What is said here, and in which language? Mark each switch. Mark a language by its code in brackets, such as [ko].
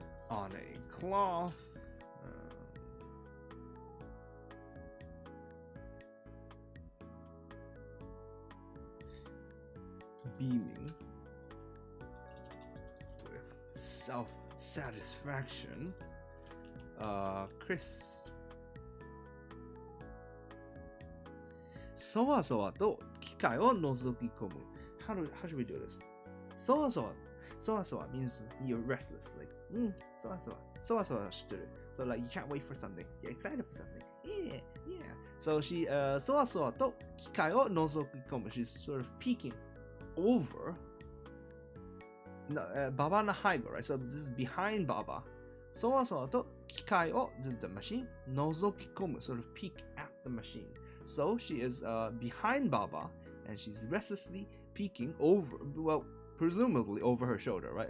[en] on a cloth, beaming with self-satisfaction, Chris [ja] そわそわと機械を覗き込む。 [en] How should we do this? そわそわ means you're restless, like, so like you can't wait for something, you're excited for something, yeah. So she [ja] そわそわと機械を覗き込む. [en] She's sort of peeking over [ja] Babaの背後, [en] right? So this is behind Baba. [ja] そわそわと機械を [en] this is the machine [ja] 覗き込む, [en] sort of peek at the machine. So she is behind Baba and she's restlessly peeking over, well, presumably over her shoulder, right?